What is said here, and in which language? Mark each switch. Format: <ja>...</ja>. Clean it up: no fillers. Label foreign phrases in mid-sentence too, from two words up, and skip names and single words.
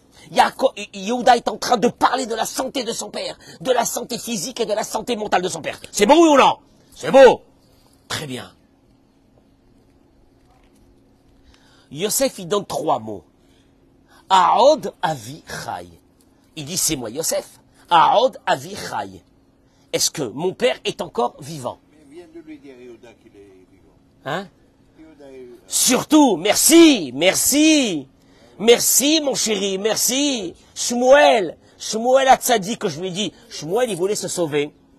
<fr>Yehuda est en train de parler de la santé de son père, de la santé physique et de la santé mentale de son père. C'est beau ou non? C'est beau. Très bien. Yosef, il donne 3 mots.</fr> <he>העוד אבי חי.</he> <fr>Il dit, c'est moi, Yosef.</fr> <he>העוד אבי חי.</he> <fr>Est-ce que mon père est encore vivant? Il vient de lui dire Yehuda qu'il est vivant. Hein? Surtout, merci, mon chéri, merci. Shmuel Hatzadi, que je lui ai dit, Shmuel, il voulait se sauver.</fr>